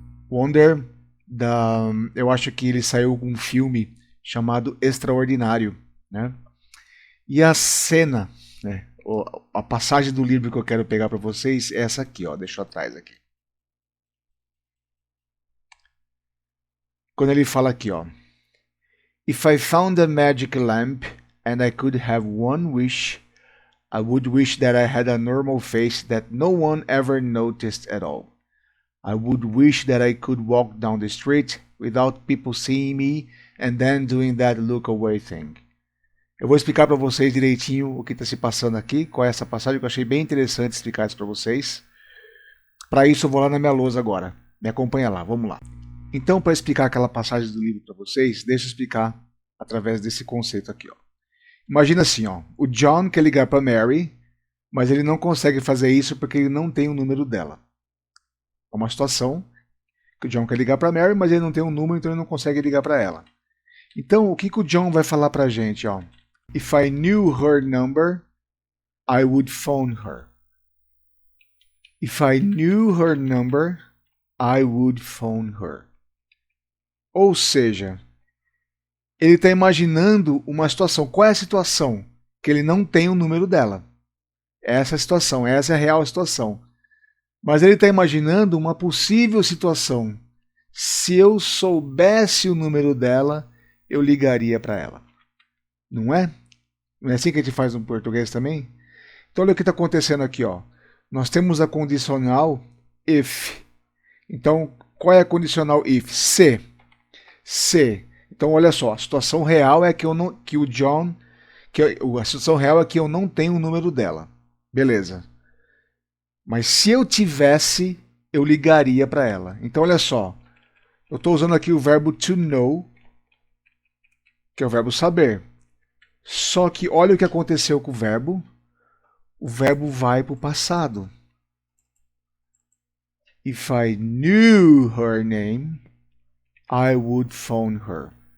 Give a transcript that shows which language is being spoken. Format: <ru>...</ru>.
<pt>Wonder, eu acho que ele saiu com um filme chamado Extraordinário, né? E a cena, né, a passagem do livro que eu quero pegar para vocês é essa aqui, ó, deixa eu atrás aqui. Quando ele fala aqui, ó,</pt> <en>If I found a magic lamp and I could have one wish, I would wish that I had a normal face that no one ever noticed at all. I would wish that I could walk down the street without people seeing me and then doing that look away thing.</en> <pt>Eu vou explicar para vocês direitinho o que está se passando aqui, qual é essa passagem, que eu achei bem interessante explicar isso para vocês. Para isso eu vou lá na minha lousa agora. Me acompanha lá, vamos lá. Então, para explicar aquela passagem do livro para vocês, deixa eu explicar através desse conceito aqui, ó. Imagina assim, ó, o John quer ligar para Mary, mas ele não consegue fazer isso porque ele não tem o número dela. É uma situação que o John quer ligar para Mary, mas ele não tem um número, então ele não consegue ligar para ela. Então, o que o John vai falar para a gente, ó?</pt> <en>If I knew her number, I would phone her. If I knew her number, I would phone her.</en> <pt>Ou seja, ele está imaginando uma situação. Qual é a situação? Que ele não tem o número dela. Essa é a situação, essa é a real situação. Mas ele está imaginando uma possível situação. Se eu soubesse o número dela, eu ligaria para ela. Não é? Não é assim que a gente faz no português também? Então olha o que está acontecendo aqui, ó. Nós temos a condicional if. Então, qual é a condicional if? Se. Se. Então olha só, a situação real é que o John, a situação real é que eu não tenho o número dela. Beleza. Mas se eu tivesse, eu ligaria para ela. Então olha só, eu estou usando aqui o verbo to know, que é o verbo saber. Só que olha o que aconteceu com o verbo vai para o passado.</pt> <en>If I knew her name, I would phone her.</en>